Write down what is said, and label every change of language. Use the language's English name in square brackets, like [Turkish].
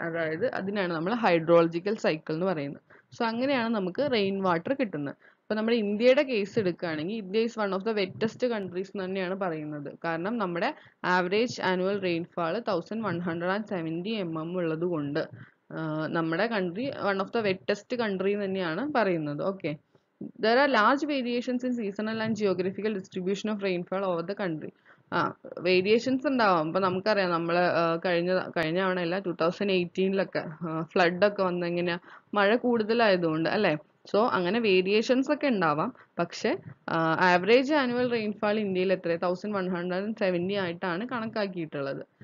[Malayalam] അതായത് അതിനാണ് നമ്മൾ ഹൈഡ്രോളജിക്കൽ സൈക്കിൾ എന്ന് പറയുന്നത്. സോ അങ്ങനെയാണ് നമുക്ക് റെയിൻ വാട്ടർ കിട്ടുന്നത്. ഇപ്പൊ നമ്മുടെ ഇന്ത്യയുടെ കേസ് എടുക്കുകയാണെങ്കിൽ [English] India is one of the wettest countries [Malayalam] എന്ന് തന്നെയാണ് പറയുന്നത്. കാരണം നമ്മുടെ ആവറേജ് ആനുവൽ റെയിൻഫാൾ 1170 mm ഉള്ളത് കൊണ്ട് നമ്മുടെ country [English] one of the wettest country [Malayalam] തന്നെയാണ് പറയുന്നത്. [English] Okay, there are large variations in seasonal and geographical distribution of rainfall over the country. [Malayalam] Variations ഉണ്ടാവാം. ഇപ്പൊ നമുക്കറിയാം നമ്മള് കഴിഞ്ഞ തവണയല്ല 2018 ഫ്ലഡ് ഒക്കെ വന്ന എങ്ങനെയാ, മഴ കൂടുതലായതുകൊണ്ട് അല്ലെ. സോ അങ്ങനെ വേരിയേഷൻസ് ഒക്കെ ഉണ്ടാവാം. പക്ഷെ ആവറേജ് ആനുവൽ റെയിൻഫാൾ ഇന്ത്യയിൽ എത്ര 1170 ആയിട്ടാണ് കണക്കാക്കിയിട്ടുള്ളത്.